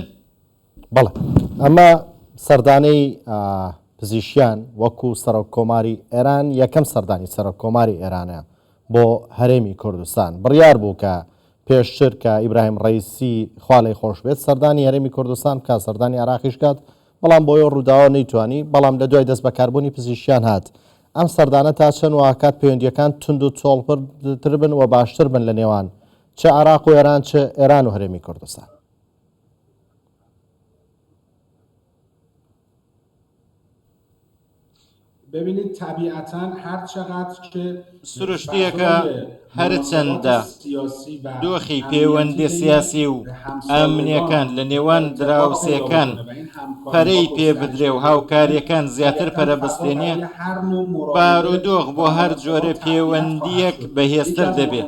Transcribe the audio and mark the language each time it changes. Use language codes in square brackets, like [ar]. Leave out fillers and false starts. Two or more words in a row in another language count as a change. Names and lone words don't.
[ckb] بەڵێ، ئەمە سەردانەی پزیشکیان وەکو سەرۆک کۆماری ئێران یەکەم سەردانی سەرۆک کۆماری ئێرانە بۆ هەرێمی کوردستان بڕیار بوو کە پێشتر کە ئیبراهیم ڕەیسی خوا لەی خۆش بێت سەردانی هەرێمی کوردستان بکە سەردانی عێراقیش کات بەڵام بۆ ڕووداوە نەیتوانی بەڵام لە دوای دەست بەکاربوونی پزیشکیان هات ئەم سەردانە تا چەند واکات پەیوەندیەکان تند و چۆڵپڕتر بن و باشتر بن لە نێوان چه عێراق و ئێران چه ئێران و هەرێمی کوردستان. [fa] ببینید طبیعتاً هر چقدر که [ckb] سروشتیەکە هەرچەندە دۆخی پەیوەندی سیاسی و ئەمنیەکان لە نێوان دراوسێکان پەرەی پێ بدرێ و هاوکاریەکان زیاتر پەرەبەستێنێ بارودۆخ بۆ هەر جۆرە پەیوەندیەک بەهێزتر دەبێت.